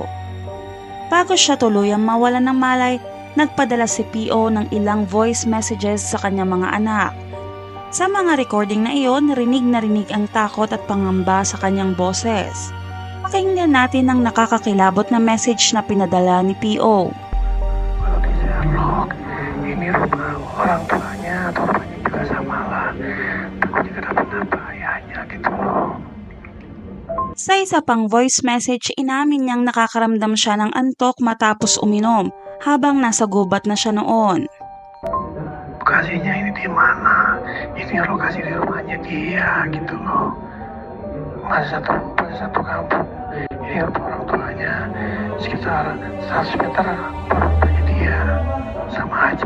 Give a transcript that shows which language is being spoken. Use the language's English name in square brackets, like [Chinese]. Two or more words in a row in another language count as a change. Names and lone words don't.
[Filipino] Bago siya tuluyang mawalan ng malay, nagpadala si PO ng ilang [English] voice messages [Filipino] sa kanyang mga anak. Sa mga recording na iyon, rinig na rinig ang takot at pangamba sa kanyang boses. Pakinggan natin ang nakakakilabot na message na pinadala ni PO. [Indonesian] Kalau di Sherlock, ini rumah orang tuanya atau rumahnya juga sama lah. Takutnya kenapa-napa ayahnya gitu loh. [Filipino] Sa isa pang [English] voice message, [Filipino] inamin niyang nakakaramdam siya ng antok matapos uminom habang nasa gubat na siya noon. [Indonesian] Lokasinya ini di mana? Ini lokasi di rumahnya dia gitu loh. Masih satu kampung. Ini orang tuanya sekitar 100 meter orang tuanya dia. Sama aja.